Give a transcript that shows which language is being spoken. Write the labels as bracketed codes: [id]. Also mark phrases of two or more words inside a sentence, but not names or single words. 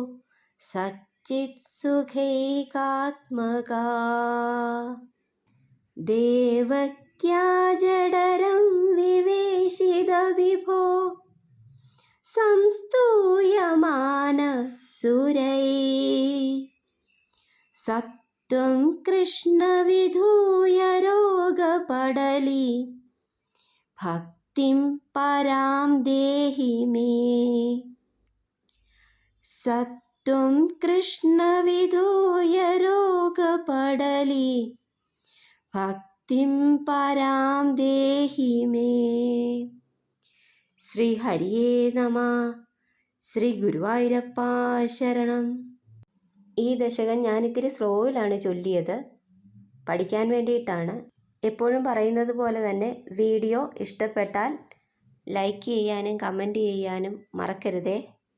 [sa] सच्चित्सुखैकात्मका देवक्या जडरं विवेशितविभो संस्तूयमानसुरैः सत्त्वं कृष्णविधूय रोगपडली भक्तिं परां देहि मे सत्त्वं कृष्णविधूय रोगपडली भक्तिं परां देहि मे [ml] ശ്രീ ഹരിയേ നമ. ശ്രീ ഗുരുവായൂരപ്പ ശരണം. ഈ ദശകം ഞാനിത്തിരി സ്ലോയിലാണ് ചൊല്ലിയത്, പഠിക്കാൻ വേണ്ടിയിട്ടാണ്. എപ്പോഴും പറയുന്നത് പോലെ തന്നെ വീഡിയോ ഇഷ്ടപ്പെട്ടാൽ ലൈക്ക് ചെയ്യാനും കമൻറ്റ് ചെയ്യാനും മറക്കരുതേ.